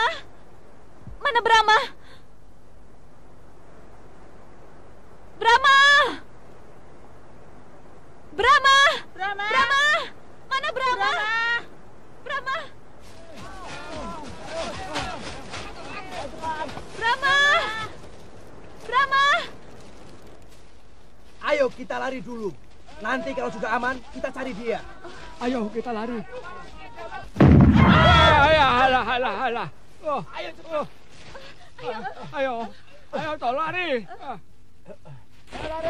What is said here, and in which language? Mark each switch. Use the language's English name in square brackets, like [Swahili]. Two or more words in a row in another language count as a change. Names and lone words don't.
[Indonesian] Mana Brahma? Brahma! Brahma! Brahma! Brahma! Mana Brahma? Brahma! Brahma! Brahma! Ayo kita lari dulu. Nanti kalau sudah aman, kita cari dia. Ayo kita lari. Alah. Oh. Ayo cepat. Ayo toh lari. Lari.